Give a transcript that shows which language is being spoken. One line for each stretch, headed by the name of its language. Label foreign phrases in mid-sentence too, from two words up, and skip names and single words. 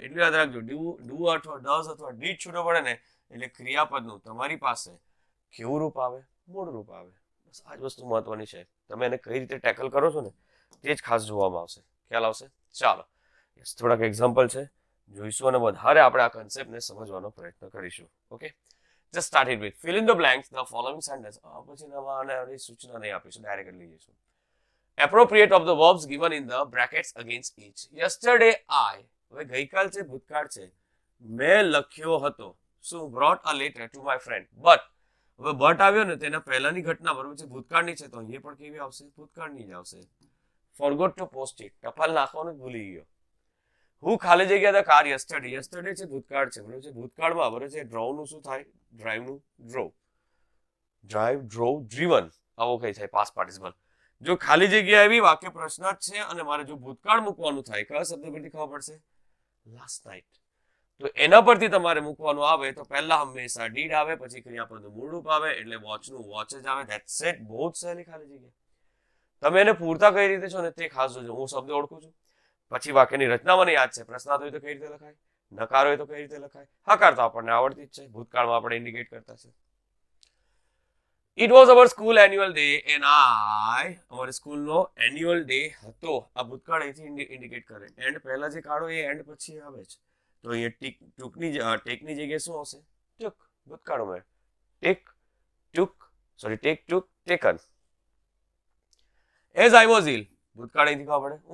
Gujarati: એટલું યાદ રાખજો, ડુ અથવા ડઝ અથવા ડીડ છૂટો પડે ને એટલે ક્રિયાપદનું તમારી પાસે કેવું રૂપ આવે? મૂળ રૂપ આવે. બસ આ જ વસ્તુ મહત્વની છે. તમે એને કઈ રીતે ટેકલ કરો છો ને તે જ ખાસ જોવામાં આવશે. ખ્યાલ આવશે? ચાલો, થોડાક એક્ઝામ્પલ છે, જોઈશું અને વધારે આપણે આ કન્સેપ્ટને સમજવાનો પ્રયત્ન કરીશું. ઓકે,
English: just start it with fill in the blanks the following sentence.
Gujarati: પછી નવા સૂચના નહીં આપીશું, ડાયરેક્ટ લઈ જઈશું.
English: Appropriate of the verbs given in the brackets against each. Yesterday I,
Gujarati: હવે ગઈકાલ છે, ભૂતકાળ છે. મેં લખ્યો હતો. શું?
English: brought a letter to my friend.
Gujarati: but હવે બટ આવ્યો ને તેના પહેલાની ઘટના બરોબર છે ભૂતકાળની છે, તો અહીંયા પણ કેવી આવશે? ભૂતકાળની જ આવશે.
English: forgot to post it.
Gujarati: ટપાલ નાખવાનું જ ભૂલી ગયો. હું ખાલી જગ્યા
English: the car yesterday.
Gujarati: યસ્ટરડે છે ભૂતકાળ છે, બરોબર છે. ભૂતકાળમાં બરોબર છે ડ્રોવ નું શું થાય? ડ્રાઈવ નું ડ્રોવ.
English: drive, drove, driven,
Gujarati: આવો કઈ થાય
English: past participle.
Gujarati: જો ખાલી જગ્યા એવી વાક્ય પ્રશ્ન જ છે અને મારે જો ભૂતકાળ મૂકવાનું થાય, કયા શબ્દ પરથી ખબર પડશે?
English: last night.
Gujarati: તો એના પરથી તમારે મૂકવાનું આવે તો પહેલા હંમેશા ડીડ આવે, પછી ક્રિયાપદનું મૂળ રૂપ આવે, એટલે વોચનું વોચ જ આવે.
English: that's it.
Gujarati: બહુ જ સહેલી ખાલી જગ્યા. તમે એને પૂરતા કઈ રીતે છો ને તે ખાસ જોજો. હું શબ્દ ઓળખું છું, પછી વાક્યની રચના મને યાદ છે. પ્રશ્નાર્થ હોય તો કઈ રીતે લખાય, નકાર હોય તો કઈ રીતે લખાય, હકાર તો આપણને આવડતી જ છે, ભૂતકાળમાં આપણે ઇન્ડિકેટ કરતા છે.
English: It was our school annual day and
Gujarati: અમારી સ્કૂલનો એન્યુઅલ ડે હતો. આ ભૂતકાળ અહીંથી ઇન્ડિકેટ કરે. એન્ડ પહેલા જે કાઢો એ એન્ડ પછી આવે છે. તો અહીંયા ટેકની જગ્યાએ શું આવશે? ટુક. ભૂતકાળમાં
English: take took taken. as I was ill.
Gujarati: ભૂતકાળ અહીંથી ખબર પડે.